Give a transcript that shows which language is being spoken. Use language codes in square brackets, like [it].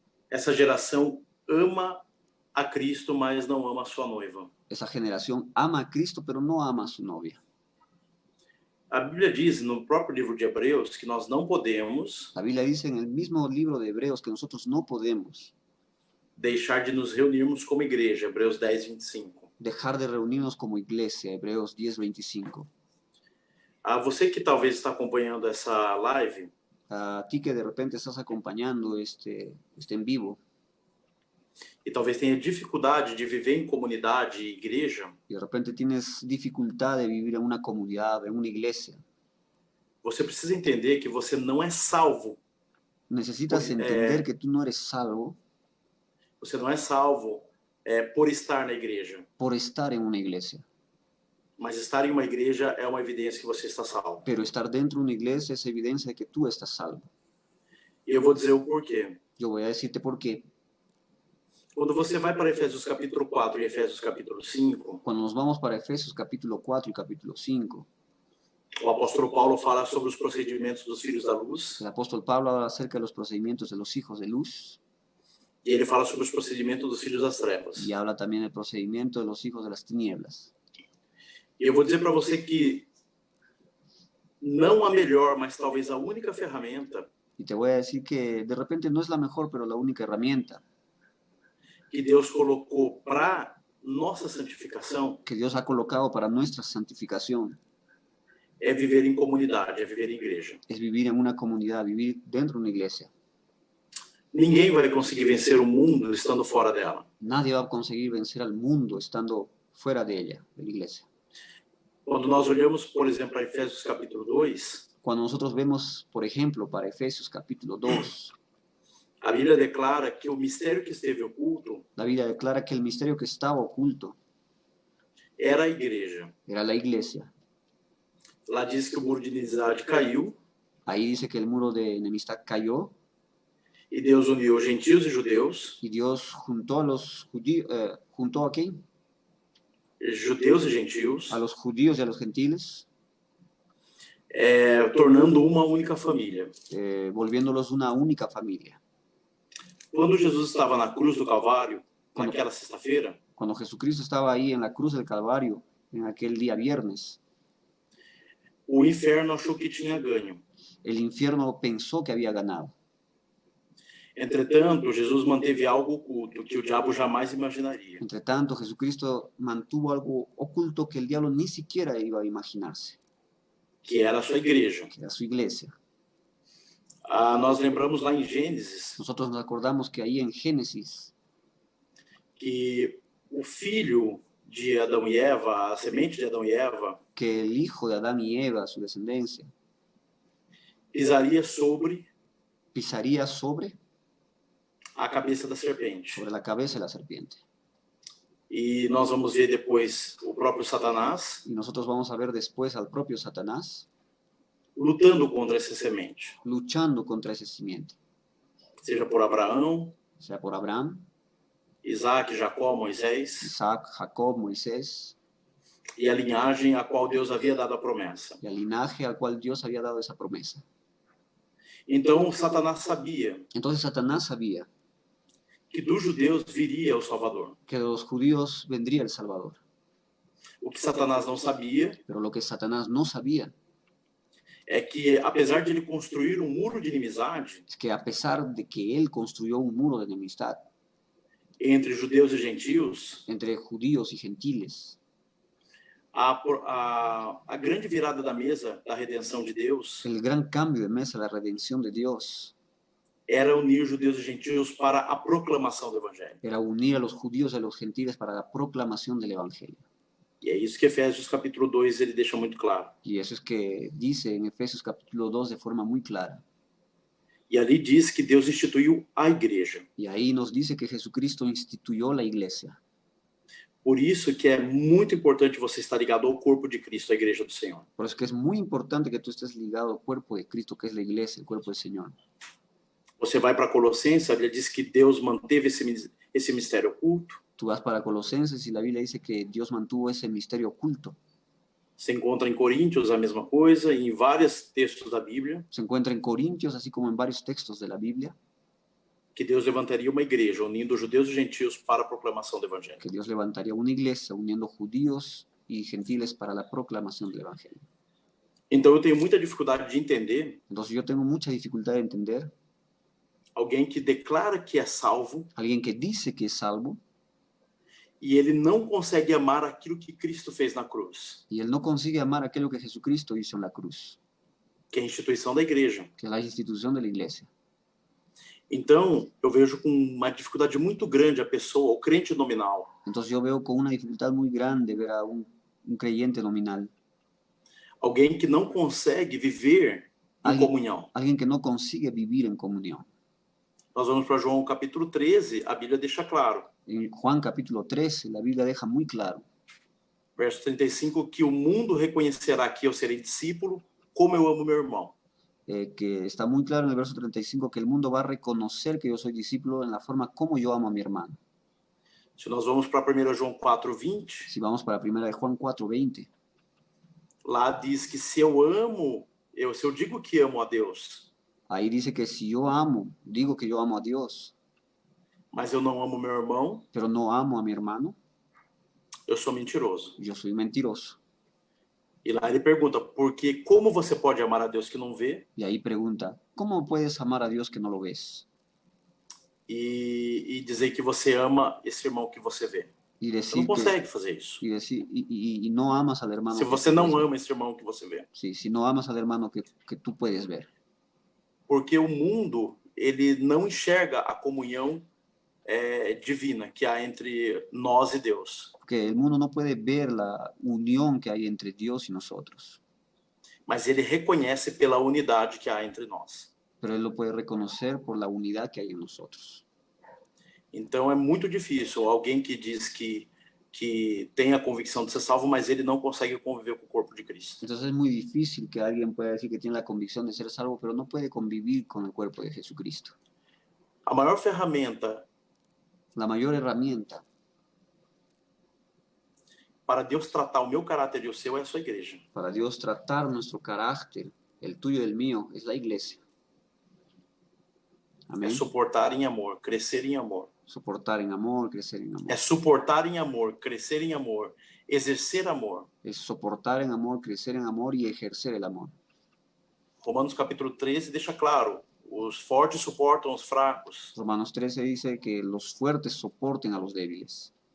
[pt] Essa geração ama a Cristo, mas não ama a sua noiva. Essa geração ama a Cristo, pero não ama a sua novia. A Bíblia diz no próprio livro de Hebreus que nós não podemos. A Bíblia diz no mesmo livro de Hebreus que nós não podemos deixar de nos reunirmos como igreja, Hebreus 10, 25. [es] dejar de reunirnos como iglesia, Hebreos 10:25. [pt] Você que talvez está acompanhando essa live, [es] A ti que de repente estás acompañando este en vivo [pt] e talvez tenha dificuldade de viver em comunidade e igreja, [es] y de repente tienes dificultad de vivir en una comunidad, en una iglesia, [pt] você precisa entender que você não é salvo. [es] necesitas entender que tú no eres salvo [pt] Você não é salvo por estar na igreja. [es] por estar en una iglesia. [pt] Mas estar em uma igreja é uma evidência que você está salvo. [es] Pero estar dentro de una iglesia es evidencia de que tú estás salvo. [pt] E eu vou dizer o porquê. [es] Yo voy a decirte por qué. [pt] Quando você vai para Efésios capítulo 4 e Efésios capítulo 5, [es] Cuando nos vamos para Efesios capítulo 4 y capítulo 5, [pt] o apóstolo Paulo fala sobre os procedimentos dos filhos da luz, [es] el apóstol Pablo habla acerca de los procedimientos de los hijos de luz [pt] e ele fala sobre os procedimentos dos filhos das trevas. [es] y habla también del procedimiento de los hijos de las tinieblas. [pt] E eu vou dizer para você que não a melhor, mas talvez a única ferramenta [es] Y te voy a decir que de repente no es la mejor, pero la única herramienta [pt] que Deus colocou para nossa santificação [es] que Dios ha colocado para nuestra santificación [pt] é viver em comunidade, é viver em igreja. [es] es vivir en una comunidad, vivir dentro de una iglesia. [pt] Ninguém vai conseguir vencer o mundo estando fora dela. [es] Nadie va a conseguir vencer al mundo estando fuera de ella, de la iglesia. [pt] Quando nós olhamos, por exemplo, para Efésios capítulo 2, [es] Cuando nosotros vemos, por ejemplo, para Efesios capítulo 2, [pt] a Bíblia declara que o mistério que esteve oculto [es] la Biblia declara que el misterio que estaba oculto [pt] era a igreja. [es] era la iglesia. [pt] Lá diz que o muro de inimizade caiu [es] Ahí dice que el muro de enemistad cayó [pt] e Deus uniu gentios e judeus, [es] y Dios juntó a los judíos, ¿juntó a quién? [pt] judeus e gentios, [es] A los judíos y a los gentiles, [pt] tornando uma única família. [es] volviéndolos una única familia. [pt] Quando Jesus estava na cruz do Calvário, naquela sexta-feira, [es] Cuando Jesucristo estaba ahí en la cruz del Calvario, en aquel día viernes, [pt] o inferno achou que tinha ganho. [es] el infierno pensó que había ganado. [pt] Entretanto, Jesus manteve algo oculto que o diabo jamais imaginaria. [es] Entre tanto, Jesucristo mantuvo algo oculto que el diablo ni siquiera iba a imaginarse, [pt] Que era a sua igreja. [es] que era su iglesia. [pt] Nós lembramos lá em Gênesis [es] Nosotros nos acordamos que ahí en Génesis, [pt] que o filho de Adão e Eva, a semente de Adão e Eva, [es] que el hijo de Adán y Eva, su descendencia, [pt] pisaria sobre [es] pisaría sobre [pt] a cabeça da serpente. [es] la cabeza de la serpiente. [pt] E nós vamos ver depois o próprio Satanás [es] Y nosotros vamos a ver después al propio Satanás [pt] lutando contra essa semente, [es] luchando contra ese simiente, [pt] seja por Abraão, [es] sea por Abraham, [pt] Isaac, Jacó, Moisés, [es] Isaac, Jacob, Moisés, [pt] e a linhagem a qual Deus havia dado a promessa. [es] y al linaje al cual Dios había dado esa promesa. [pt] Então, Satanás sabia [es] Entonces Satanás sabía [pt] que dos judeus viria o Salvador. [es] que de los judíos vendría el Salvador. [pt] O que Satanás não sabia [es] Pero lo que Satanás no sabía [pt] é que, apesar de ele construir um muro de inimizade [es] es que a pesar de que él construyó un muro de enemistad [pt] entre judeus e gentios, [es] entre judíos y gentiles, [pt] a grande virada da mesa da redenção de Deus [es] el gran cambio de mesa de la redención de Dios [pt] era unir judeus e gentios para a proclamação do Evangelho. [es] era unir a los judíos y a los gentiles para la proclamación del Evangelio. [pt] E é isso que Efésios capítulo 2 ele deixa muito claro. [es] Y eso es que dice en Efesios capítulo 2 de forma muy clara. [pt] E ali diz que Deus instituiu a igreja. [es] Y ahí nos dice que Jesucristo instituyó la iglesia. [pt] Por isso que é muito importante você estar ligado ao corpo de Cristo, a igreja do Senhor. [es] Por eso es que es muy importante que tú estés ligado al cuerpo de Cristo, que es la iglesia, el cuerpo del Señor. [pt] Você vai para Colossenses, a Bíblia diz que Deus manteve esse mistério oculto. [es] Tú vas para Colosenses y la Biblia dice que Dios mantuvo ese misterio oculto. [pt] Se encontra em Coríntios a mesma coisa, e em vários textos da Bíblia, [es] Se encuentra en Corintios, así como en varios textos de la Biblia, [pt] que Deus levantaria uma igreja, unindo judeus e gentios para a proclamação do Evangelho. [es] que Dios levantaría una iglesia uniendo judíos y gentiles para la proclamación del Evangelio. [pt] Então eu tenho muita dificuldade de entender [es] Entonces yo tengo mucha dificultad de entender [pt] alguém que declara que é salvo [es] a alguien que dice que es salvo [pt] e ele não consegue amar aquilo que Cristo fez na cruz, [es] y él no consigue amar aquello que Jesucristo hizo en la cruz, [pt] que é a instituição da igreja. [es] que es la institución de la iglesia. [pt] Então, eu vejo com uma dificuldade muito grande a pessoa, o crente nominal, [es] Entonces yo veo con una dificultad muy grande ver a un creyente nominal, [pt] alguém que não consegue viver em [es] alguien, [pt] comunhão. [es] alguien que no consigue vivir en comunión. [pt] Nós vamos para João capítulo 13, a Bíblia deixa claro, [es] En Juan capítulo 13, la Biblia deja muy claro, [pt] verso 35, que o mundo reconhecerá que eu serei discípulo, como eu amo meu irmão. [es] que está muy claro en el verso 35 que el mundo va a reconocer que yo soy discípulo en la forma como yo amo a mi hermano. [pt] Se nós vamos para 1 João 4:20, [es] Si vamos para 1 de Juan 4:20, [pt] lá diz que se eu digo que amo a Deus, [es] ahí dice que si yo amo, digo que yo amo a Dios, [pt] mas eu não amo meu irmão, [es] pero no amo a mi hermano, [pt] eu sou mentiroso. [es] yo soy mentiroso. [pt] E lá ele pergunta, porque como você pode amar a Deus que não vê [es] Y ahí pregunta, ¿cómo puedes amar a Dios que no lo ves? [pt] e dizer que você ama esse irmão que você vê? [es] Y [pt] Você não [es] decir que, [pt] consegue fazer isso. [es] y no amas al hermano [pt] Se [es] que [pt] você [es] tú [pt] não [es] puedes ver. [pt] ama esse irmão que você vê. [es] Sí, si no amas al hermano que tú puedes ver. [pt] Porque o mundo, ele não enxerga a comunhão divina que há entre nós e Deus. [es] Porque el mundo no puede ver la unión que hay entre Dios y nosotros, [pt] Mas ele reconhece pela unidade que há entre nós. [es] pero Él lo puede reconocer por la unidad que hay en nosotros. [pt] Então é muito difícil alguém que diz que tem a convicção de ser salvo, mas ele não consegue conviver com o corpo de Cristo. [es] Entonces es muy difícil que alguien pueda decir que tiene la convicción de ser salvo, pero no puede convivir con el cuerpo de Jesucristo. [pt] A maior ferramenta [es] La mayor herramienta [pt] para Deus tratar o meu caráter e o seu é a sua igreja. [es] para Dios tratar nuestro carácter, el tuyo y el mío, es la iglesia. [pt] É [es] Amén. [pt] suportar em amor, crescer em amor. [es] Soportar en amor, crecer en amor. [pt] É suportar em amor, crescer em amor, exercer amor. [es] Es soportar en amor, crecer en amor y ejercer el amor. [pt] Romanos capítulo 13 deixa claro, os fortes suportam os fracos. [es] Romanos 13 dice que los fuertes soporten a los débiles.